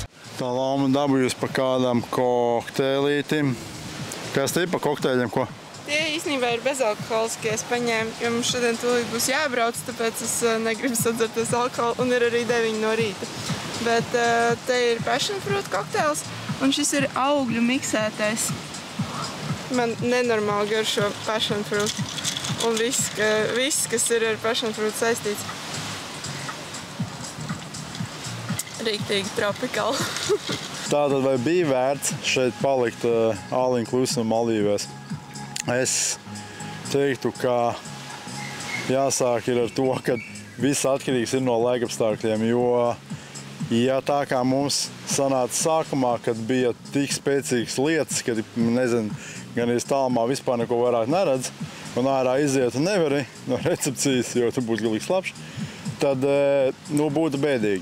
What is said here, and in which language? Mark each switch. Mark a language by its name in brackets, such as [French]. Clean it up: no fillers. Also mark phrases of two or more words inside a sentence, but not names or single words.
[Latvian] Tā Lauma dabūjusi pa kādām kokteilītim. Kas te ir pa kokteļiem, ko? Tie īstenībā ir bezalkoholiskie, es paņēmu, jo mums šodien tūlīt būs jābrauc, tāpēc es negribu sadzerties alkoholu, un ir arī 9 no rīta. Bet te ir [English] passion fruit [Latvian] kokteils, un šis ir augļu miksētais. Man nenormāli garšo [English] passion fruit, [Latvian] un viss, kas ir ar [English] passion fruit [Latvian] saistīts. Rīktīgi tropikāli. Tātad vai bija vērts šeit palikt all-inclusive Maldīvēs? Es teiktu, ka jāsāk ir ar to, ka viss atkarīgs ir no laikapstākļiem, jo ja tā kā mums sanāca sākumā, kad bija tik spēcīgas lietas, kad, nezinu, gan iz tālumā vispār neko vairāk neredz, un ārā iziet un nevari no recepcijas, jo tu būtu galīgi slapš, tad, būtu bēdīgi.